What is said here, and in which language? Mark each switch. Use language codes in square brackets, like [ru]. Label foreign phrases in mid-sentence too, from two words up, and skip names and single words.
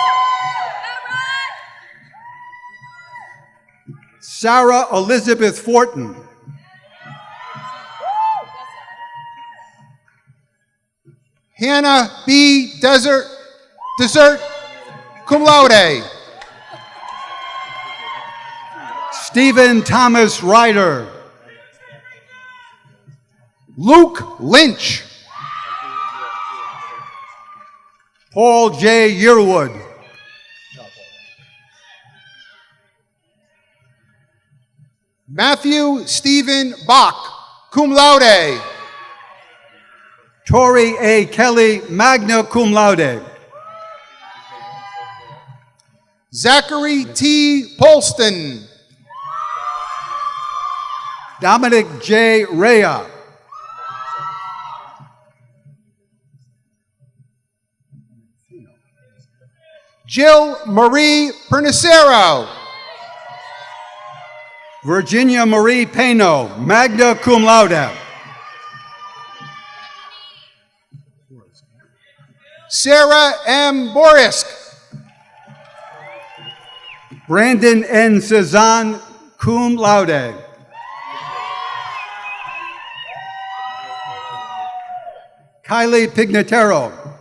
[en] Sarah Elizabeth Fortin. Hannah B. Desert, [la] cum laude. [en] Stephen Thomas Ryder. Luke Lynch. Paul J. Yearwood. Matthew Stephen Bach, [la] cum laude. [en] Tori A. Kelly, [la] magna cum laude. [en] Zachary T. Polston. Dominic J. Rea. Jill Marie Pernicero. Virginia Marie Peno, [la] magna cum laude. [en] Sarah M. Borisk. Brandon N. [la] Cezanne, cum laude. [en] Kylie Pignatero.